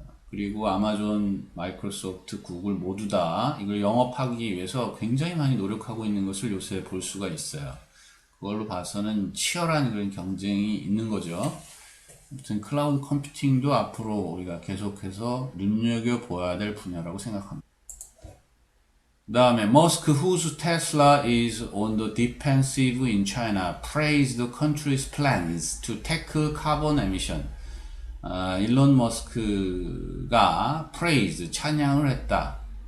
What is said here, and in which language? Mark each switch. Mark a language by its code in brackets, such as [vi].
[ko] 그리고 아마존, 마이크로소프트, 구글 모두 다 이걸 영업하기 위해서 굉장히 많이 노력하고 있는 것을 요새 볼 수가 있어요. 그걸로 봐서는 치열한 그런 경쟁이 있는 거죠. 아무튼 클라우드 컴퓨팅도 앞으로 우리가 계속해서 눈여겨봐야 될 분야라고 생각합니다. 그 다음에 [en] Musk, whose Tesla is on the defensive in China, praised the country's plans to tackle carbon emission. [ko] 일론 머스크가 찬양을 했다.